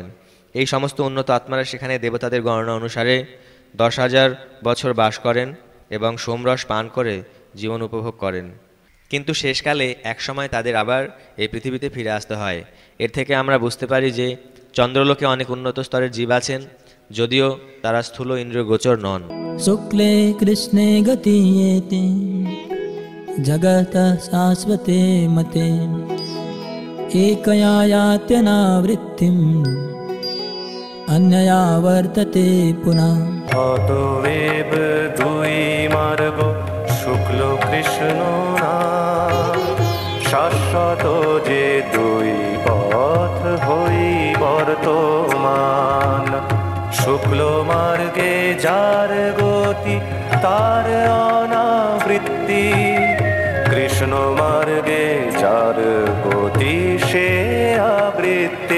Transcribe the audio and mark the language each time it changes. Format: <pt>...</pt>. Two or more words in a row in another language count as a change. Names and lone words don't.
<bn>এই সমস্ত উন্নত আত্মারা সেখানে দেবতাদের গণনা অনুসারে 10,000 বছর বাস করেন এবং সোমরস পান করে জীবন উপভোগ করেন। কিন্তু শেষকালে একসময় তাদের আবার এই পৃথিবীতে ফিরে আসতে হয়। এর থেকে আমরা বুঝতে পারি যে চন্দ্রলোকে অনেক উন্নত স্তরের জীব আছেন, যদিও তারা স্থূল ইন্দ্রিয় গোচর নন।</bn> <sa>शुक्ले कृष्णे गतीयेते जगतः शाश्वते मते एकया यात्यनावृत्तिम् अन्यया वर्तते पुनः।</sa> <bn>অতএব দুই মার্গ শুক্ল কৃষ্ণ না, শাশ্বত যে দুই পথ হই বর্তমান। শুক্ল মার্গে যার গতি তার অনাবৃত্তি, কৃষ্ণ মার্গে যার গতি সে আবৃত্তি।</bn>